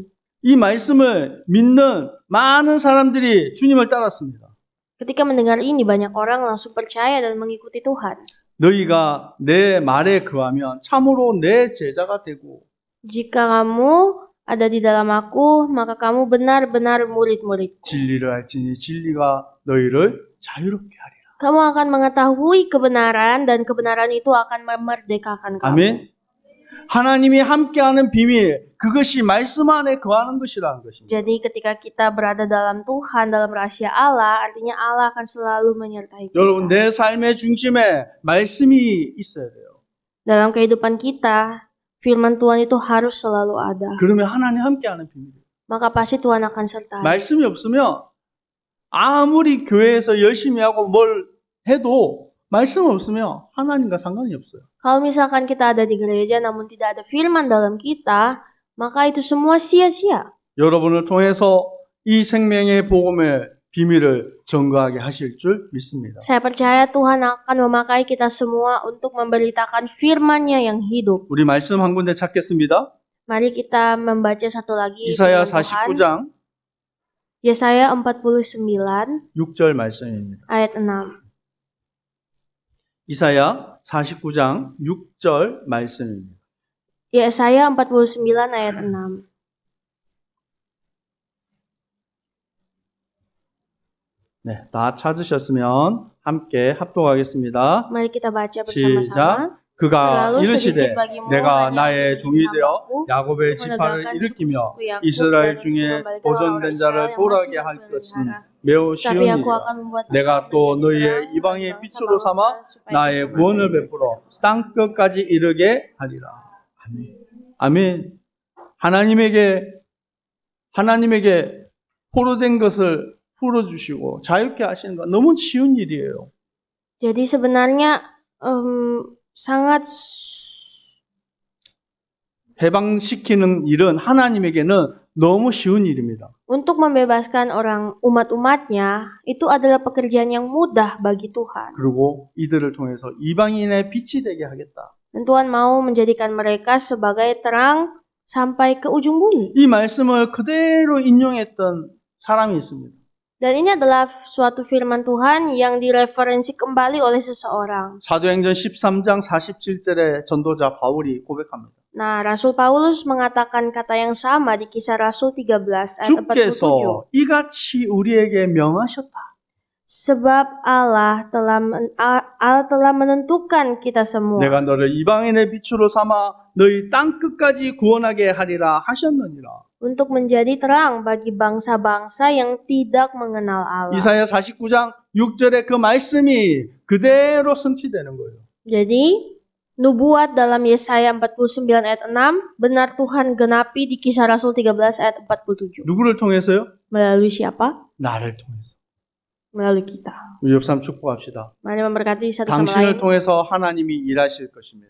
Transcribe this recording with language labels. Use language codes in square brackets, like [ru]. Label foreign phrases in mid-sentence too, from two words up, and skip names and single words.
[ko] 이 말씀을 믿는 많은 사람들이 주님을 따랐습니다. [id] Ketika mendengar ini, banyak orang langsung percaya dan mengikuti Tuhan. [ko] 너희가 내 말에 거하면 참으로 내 제자가 되고 [id] Jika kamu ada di dalam aku, maka kamu benar-benar murid-muridku. [ko] 진리를 알지니 진리가 너희를 자유롭게 하리라. [id] Kamu akan mengetahui kebenaran dan kebenaran itu akan memerdekakan kamu. [ko] 아멘. 하나님이 함께하는 비밀, 그것이 말씀 안에 거하는 것이라는 것입니다. [id] Jadi ketika kita berada dalam Tuhan, dalam rahasia Allah, artinya Allah akan selalu menyertai kita. [ko] 여러분, 내 삶의 중심에 말씀이 있어야 돼요. [id] Dalam kehidupan kita, firman Tuhan itu harus selalu ada. [ko] 그러면 하나님 함께하는 비밀이에요. [id] Maka pasti Tuhan akan sertai. [ko] 말씀이 없으면 아무리 교회에서 열심히 하고 뭘 해도 말씀 없으면 하나님과 상관이 없어요. [id] Kalau misalkan kita ada di gereja namun tidak ada firman dalam kita, maka itu semua sia-sia. [ko] 여러분을 통해서 이 생명의 복음의 비밀을 증거하게 하실 줄 믿습니다. [id] Saya percaya Tuhan akan memakai kita semua untuk memberitakan firman-Nya yang hidup. [ko] 우리 말씀 한 군데 찾겠습니다. [id] Mari kita membaca satu lagi [ko] 이사야 [id] firman Tuhan. [ko] 49장 [id] Yesaya 49 [ko] 6절 말씀입니다. [id] ayat 6. [ko] 이사야 49장 6절 말씀입니다. [id] Yesaya 49 ayat 6. [ko] 네, 다 찾으셨으면 함께 합독하겠습니다. [id] Mari kita baca [ko] 시작. [id] bersama-sama. [ko] 그가 [id] Terlalu [ko] 이르시되 [id] sedikit bagimu [ko] 내가 [id] hanya [ko] 나의 [id] untuk [ko] 종이 [id] menjadi [ko] 되어 [id] hambaku, [ko] 야곱의 [id] untuk [ko] 지파를 [id] menegakkan [ko] 일으키며 [id] suku-suku Yakub [ko] 이스라엘 [id] dan [ko] 중에 [id] mengembalikan [ko] 보존된 [id] orang-orang [ko] 자를 [id] Israel yang [ko] 돌아오게 [id] masih [ko] 할 [id] terpelihara. [ko] 것은 매우 쉬운 [id] Tapi aku [ko] 일이라. [id] akan membuat [ko] 내가 [id] engkau [ko] 또 [id] menjadi [ko] 너희의 [id] terang [ko] 이방의 [id] bagi [ko] 빛으로 [id] bangsa-bangsa [ko] 삼아 [id] supaya [ko] 나의 [id] engkau [ko] 구원을 [id] sebagai [ko] 베풀어 땅 끝까지 이르게 하리라. 아멘. 아멘. 하나님에게 포로된 것을 풀어주시고 자유케 하시는 건 너무 쉬운 일이에요. [id] Jadi sebenarnya sangat [ko] 해방시키는 일은 하나님에게는 너무 쉬운 일입니다. [id] untuk membebaskan orang umat-umatnya itu adalah pekerjaan yang mudah bagi Tuhan. [ko] 그리고 이들을 통해서 이방인의 빛이 되게 하겠다. [id] Dan Tuhan mau menjadikan mereka sebagai terang sampai ke ujung bumi. [ko] 이 말씀을 그대로 인용했던 사람이 있습니다. [id] Dan ini adalah suatu firman Tuhan yang direferensi kembali oleh seseorang. [ko] 사도행전 13장 47절에 전도자 바울이 고백합니다. [id] Nah, Rasul Paulus mengatakan kata yang sama di Kisah Rasul 13 ayat 47. [ko] 주께서 이같이 우리에게 명하셨다. [id] Sebab Allah telah menentukan kita semua [ko] 내가 너를 이방인의 빛으로 삼아 너희 땅 끝까지 구원하게 하리라 하셨느니라. [id] untuk menjadi terang bagi bangsa-bangsa yang tidak mengenal Allah. [ko] 이사야 49장 6절에 그 말씀이 그대로 성취되는 거예요. [id] Jadi, nubuat dalam Yesaya 49 ayat 6 benar Tuhan genapi di Kisah Rasul 13 ayat 47. [ko] 누구를 통해서요? [id] Melalui siapa? [ko] 나를 통해서. [id] Melalui kita. [ko] 우리 옆 사람 축복합시다. [id] Mari memberkati satu sama [ko] 당신을 [id] lain. [ko] 통해서 하나님이 일하실 것입니다.